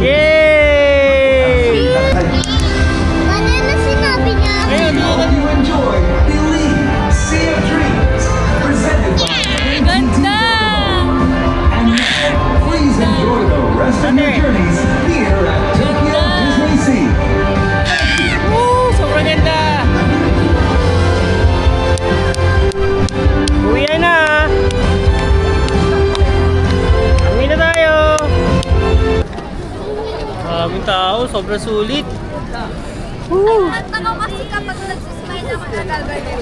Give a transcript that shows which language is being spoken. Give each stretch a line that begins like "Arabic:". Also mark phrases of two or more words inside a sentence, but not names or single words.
Japanese: イエーイ。
Filipino: Ano na sinabi niya?
English: Hope you enjoy Believe Sea of Dreams presented by
Filipino: Ganda!
English: and please enjoy the rest of your journeys here at Tokyo Disney Sea.
Filipino: Sobrang ganda. Uwi na. Uwi na tayo. Maraming tao, sobrang sulit. At ako kasi kapag nagsismile ako nagaganyan.